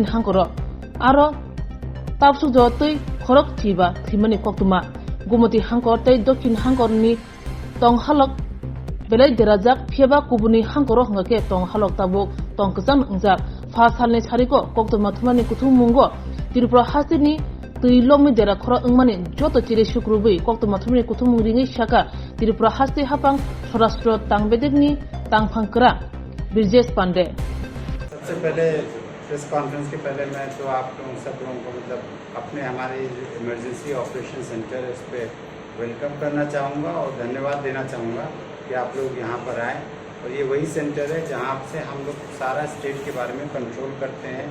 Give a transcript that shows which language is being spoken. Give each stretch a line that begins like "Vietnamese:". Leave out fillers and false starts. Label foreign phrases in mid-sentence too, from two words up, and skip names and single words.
Kok Borok: hangkoro aro tapsu jote khorok thiba thimani koktuma gumoti hangkor tei dokin hangkor ni tong halok belai derajak pheba kubuni hangkoro hangake tong halok tabuk tong kesam ingjak fa salne chariko koktuma thumani kuthum mungo Tripura hasini tuilomi dera khoro ingmani joto chire shukrubi koktuma thumani kuthum ringi shaka Tripura hasti hapang Swarashtra tangbedekni tangphangkra Birjesh Pandey।
Hindi: सबसे पहले
English: press conference
Hindi: के पहले मैं तो आप सब लोगों को मतलब अपने हमारे
English: emergency operation centre
Hindi: इस पे वेलकम करना चाहूँगा और धन्यवाद देना चाहूँगा कि आप लोग यहाँ पर आए और ये वही सेंटर है जहाँ से हम लोग सारा स्टेट के बारे में कंट्रोल करते हैं।